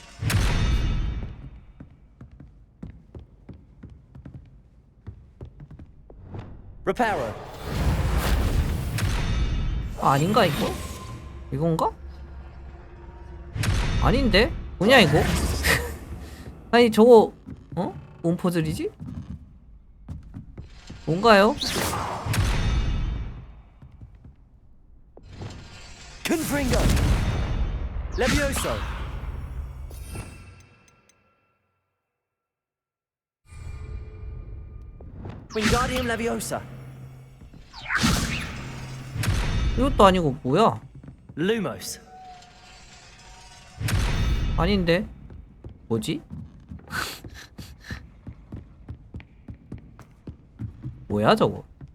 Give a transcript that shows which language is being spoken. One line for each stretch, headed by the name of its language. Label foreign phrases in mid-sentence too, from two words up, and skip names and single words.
English: Reparo.
Korean: 아닌가 이거? 이건가? 아닌데? 뭐냐 이거? 아니 저거 어? 뭔 퍼즐이지? 뭔가요?
English: Confringo. Levioso. Wingardium Leviosa.
Korean: 이것도 아니고 뭐야?
English: Lumos.
Korean: 아닌데? 뭐지? 뭐야 저거?